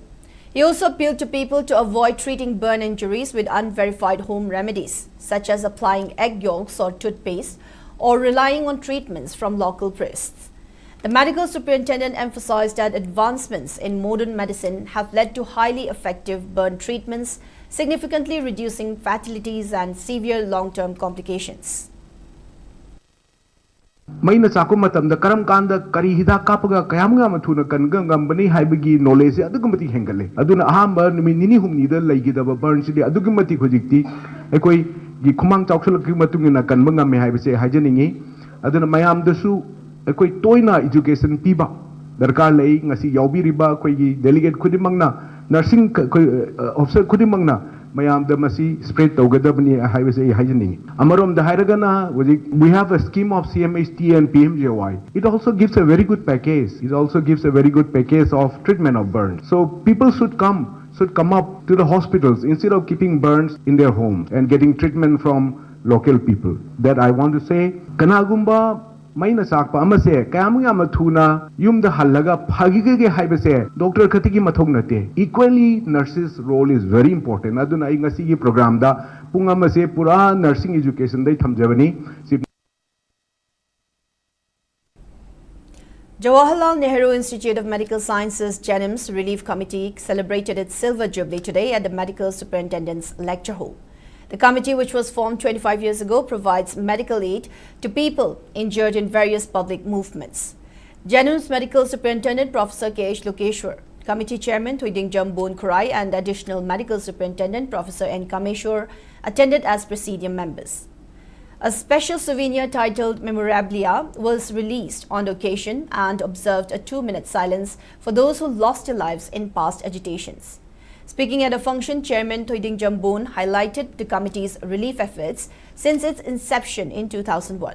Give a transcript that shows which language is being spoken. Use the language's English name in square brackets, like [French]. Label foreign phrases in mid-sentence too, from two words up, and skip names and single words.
[English] He also appealed to people to avoid treating burn injuries with unverified home remedies, such as applying egg yolks or toothpaste, or relying on treatments from local priests. The medical superintendent emphasized that advancements in modern medicine have led to highly effective burn treatments, significantly reducing fatalities and severe long-term complications. [Manipuri] Maina chakum matam da karam kanda kari hida kapaga kayamga mathuna kanga ngambani haibagi knowledge adugumati hengale aduna ahamba nimi nini humni da laigidaba burn sidi adugumati khojikti ekoi gi khumang chawkhlaki matungina kanba ngame haibase hajaningi aduna mayam dasu ekoi toina education piba darkar lei ngasi yaubiriba koi gi delegate khudimangna [English] nursing officer [Manipuri] khudimangna mayam da masi spread togadabni haibase hajaningi amarom da hairagana [English] we have a scheme of CMHT and PMJY. It also gives a very good package. It also gives a very good package of treatment of burns. So people should come up to the hospitals instead of keeping burns in their homes and getting treatment from local people. That I want to say, [Manipuri] kanagumba maina sakpa amase kayamuya mathuna yumda hallaga phagige haibase doctor khatigi mathong nate. [English] Equally, nurses' role is very important. [Manipuri] Aduna ingasi gi program da punga mase pura [English] nursing education [Manipuri] dai thamjabani. [English] Jawaharlal Nehru Institute of Medical Sciences JANIMS Relief Committee celebrated its Silver Jubilee today at the Medical Superintendent's Lecture Hall. The committee, which was formed 25 years ago, provides medical aid to people injured in various public movements. JANIMS Medical Superintendent Professor K.H. Lokeshwar Committee Chairman Thuiding Jambon Kurai and Additional Medical Superintendent Professor N. Kameshwar attended as presidium members. A special souvenir titled Memorabilia was released on the occasion and observed a 2-minute silence for those who lost their lives in past agitations. Speaking at a function, Chairman Thuiding Jambon highlighted the committee's relief efforts since its inception in 2001.